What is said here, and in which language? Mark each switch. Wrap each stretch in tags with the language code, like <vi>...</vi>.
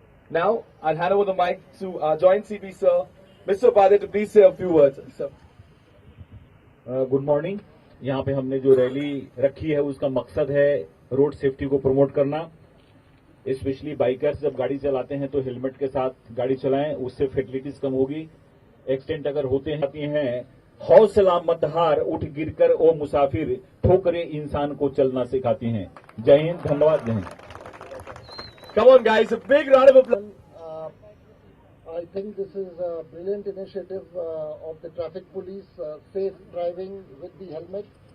<en>Now, I'll hand over the mic to our joint CP Sir, Mr. Upadhyay, to please say a few words. Sir. Good morning.</en> <hi>यहाँ पे हमने जो rally रखी है उसका मकसद है रोड सेफ्टी को प्रमोट करना। स्पेशली बाइकर्स जब गाड़ी चलाते हैं तो हेलमेट के साथ गाड़ी चलाएं, उससे फैटलिटीज कम होगी। एक्सीडेंट अगर होते हैं हौसला मत हार, उठ गिरकर ओ मुसाफिर, ठोकरें इंसान को चलना सिखाती हैं। जय हिंद, धन्यवाद, जय Hind.</hi> <en>Come on guys, a big round of applause. I think this is a brilliant initiative of the traffic police, safe driving with the helmet.</en>